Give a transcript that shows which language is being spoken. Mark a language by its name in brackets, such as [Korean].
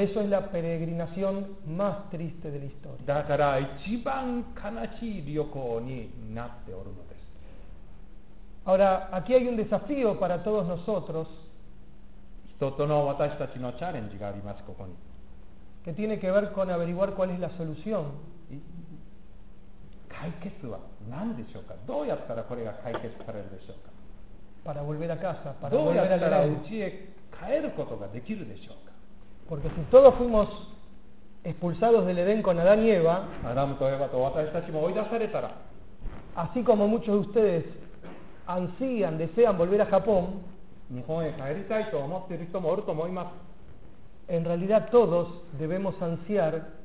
[Spanish] eso es la peregrinación más triste de la historia. [Japanese] だから一番悲しい旅行になっておるのです。 [Spanish] Ahora, aquí hay un desafío para todos nosotros. [Japanese] 人との私たちのチャレンジがあります、ここに。 [Spanish] Que tiene que ver con averiguar cuál es la solución. [Japanese] 解決は何でしょうか? どうやったらこれが解決されるでしょうか? [Spanish] Para volver a casa, para [Japanese] どうやったら家へ帰ることができるでしょうか? [Spanish] Porque si todos fuimos expulsados del Edén con Adán y Eva, [Japanese] アダムとエヴァと私たちも追い出されたら, [Spanish] así como muchos de ustedes ansían, desean volver a Japón, [Japanese] 日本へ帰りたいと思っている人もおると思います。 [Spanish] En realidad todos debemos ansiar